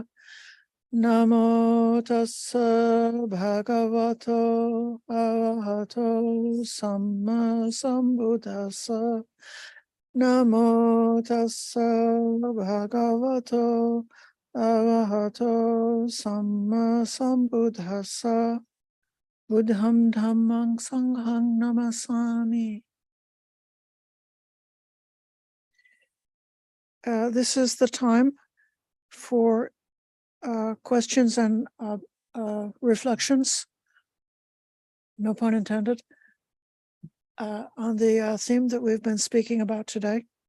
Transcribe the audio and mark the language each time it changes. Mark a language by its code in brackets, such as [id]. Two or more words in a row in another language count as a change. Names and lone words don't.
[pi] Namo tassa bhagavato arahato samma sambuddhassa. Namo tassa bhagavato arahato samma sambuddhassa. Buddham dhammang sanghang namasami. [en] This is the time for questions and reflections, no pun intended, on the theme that we've been speaking about today.